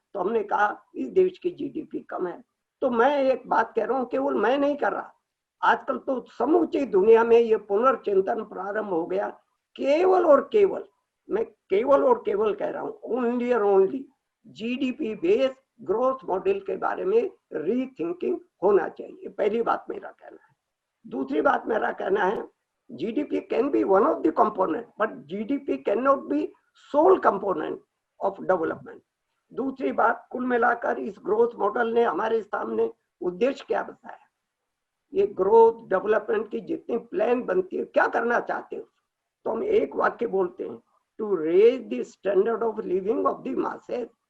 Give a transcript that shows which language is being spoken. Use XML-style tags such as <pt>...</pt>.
<hi>तो हमने कहा इस देश की जीडीपी कम है। तो मैं एक बात कह रहा हूँ, केवल मैं नहीं कर रहा, आजकल तो समूची दुनिया में ये पुनर्चिंतन प्रारंभ हो गया। केवल और केवल, मैं केवल और केवल कह रहा हूँ, ओनली और only</hi> <en>GDP based growth model</en> <hi>के बारे में रीथिंकिंग होना चाहिए। पहली बात मेरा कहना है। दूसरी बात मेरा कहना है,</hi> <en>GDP can be one of the component, but GDP cannot be sole component of development.</en> <hi>दूसरी बात, कुल मिलाकर इस ग्रोथ मॉडल ने हमारे सामने उद्देश्य क्या बताया? ये ग्रोथ डेवलपमेंट की जितनी प्लान बनती है, क्या करना चाहते हो? तो हम एक वाक्य बोलते हैं,</hi> <en>To raise the standard of living of the masses.</en>